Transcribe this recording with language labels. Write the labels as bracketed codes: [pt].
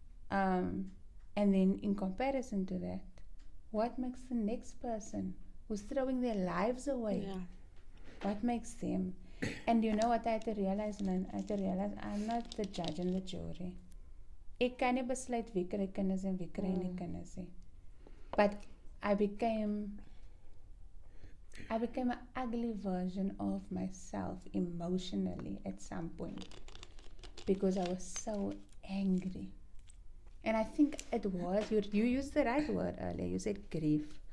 [en] And then in comparison to that, what makes the next person who's throwing their lives away? Yeah. What makes them? And you know what I had to realize, Lynn? I had to realize I'm not the judge and the jury. [af] Ek kan nie besluit wie kry kinders en wie kry nie kinders nie. [en] But I became an ugly version of myself emotionally at some point because I was so angry. And I think it was, you used the right word earlier, you said grief.